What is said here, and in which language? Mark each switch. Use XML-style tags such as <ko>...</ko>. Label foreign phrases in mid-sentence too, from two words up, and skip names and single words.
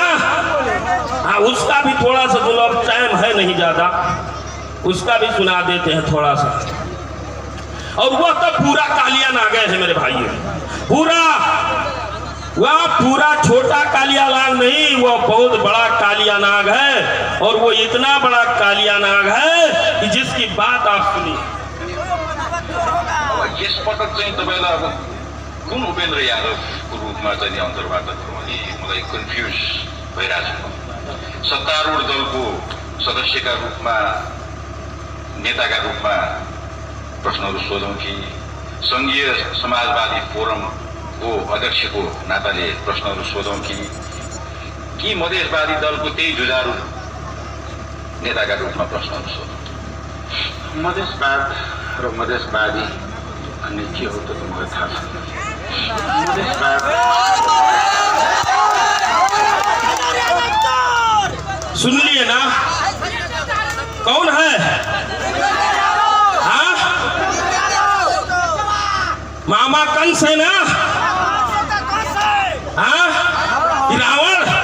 <hi>हाँ, उसका भी थोड़ा सा सुनो, अब टाइम है नहीं ज्यादा, उसका भी सुना देते हैं थोड़ा सा। और वह तो पूरा कालिया नाग है मेरे भाइयों, पूरा वह पूरा छोटा कालिया नाग नहीं, वो बहुत बड़ा कालिया नाग है। और वो इतना बड़ा कालिया नाग है कि जिसकी बात आप सुनिए।</hi> <ne>यसपटक चाहिँ तपाईलाई अब कुन उपेन्द्र यादवको रूपमा चाहिँ अन्तर्वार्ता गरौँ अनि मलाई कन्फ्युज भइरहेको छ। सत्तारूढ दलको सदस्यका रूपमा, नेताका रूपमा प्रश्नहरू सोधौँ कि सङ्घीय समाजवादी फोरम को अध्यक्षको नाताले प्रश्नहरू सोधौँ कि मधेसवादी दलको त्यही जुझारु नेताका रूपमा प्रश्नहरू सोधौँ। मधेसवाद र मधेसवादी भन्ने के हो त मलाई थाहा छैन। मधेसवाद</ne> <hi>सुन लिए ना, कौन है? हाँ, मामा कंस है ना? हाँ, रावण।</hi>